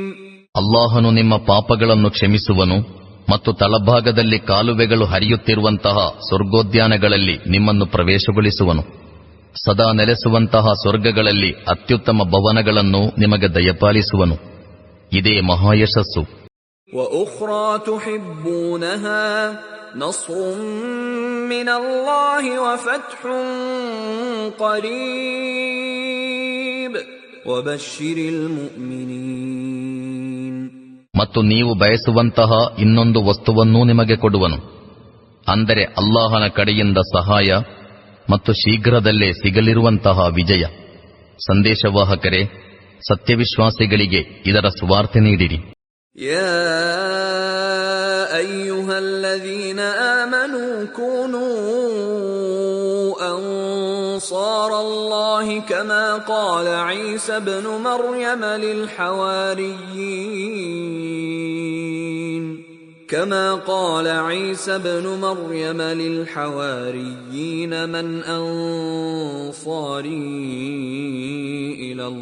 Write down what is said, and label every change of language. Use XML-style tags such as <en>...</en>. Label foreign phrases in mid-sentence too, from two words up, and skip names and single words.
<kn>ಅಲ್ಲಾಹನು ನಿಮ್ಮ ಪಾಪಗಳನ್ನು ಕ್ಷಮಿಸುವನು ಮತ್ತು ತಳಭಾಗದಲ್ಲಿ ಕಾಲುವೆಗಳು ಹರಿಯುತ್ತಿರುವಂತಹ ಸ್ವರ್ಗೋದ್ಯಾನಗಳಲ್ಲಿ ನಿಮ್ಮನ್ನು ಪ್ರವೇಶಗೊಳಿಸುವನು. ಸದಾ ನೆಲೆಸುವಂತಹ ಸ್ವರ್ಗಗಳಲ್ಲಿ ಅತ್ಯುತ್ತಮ ಭವನಗಳನ್ನು ನಿಮಗೆ ದಯಪಾಲಿಸುವನು. ಇದೇ ಮಹಾಯಶಸ್ಸು.</kn> <ar>وَأُخْرَى تُحِبُّونَهَا نَصْرٌ مِّنَ اللَّهِ وَفَتْحٌ قَرِيبٌ وَبَشِّرِ الْمُؤْمِنِينَ.</ar> <kn>ಮತ್ತು ನೀವು ಬಯಸುವಂತಹ ಇನ್ನೊಂದು ವಸ್ತುವನ್ನೂ ನಿಮಗೆ ಕೊಡುವನು, ಅಂದರೆ ಅಲ್ಲಾಹನ ಕಡೆಯಿಂದ ಸಹಾಯ ಮತ್ತು ಶೀಘ್ರದಲ್ಲೇ ಸಿಗಲಿರುವಂತಹ ವಿಜಯ. ಸಂದೇಶವಾಹಕರೇ, ಸತ್ಯವಿಶ್ವಾಸಿಗಳಿಗೆ ಇದರ ಸುವಾರ್ತೆ ನೀಡಿರಿ.</kn> <ar>يا أيها الذين آمنوا كونوا أنصار الله كما قال عيسى ابن مريم للحواريين من أنصاري إلى</ar>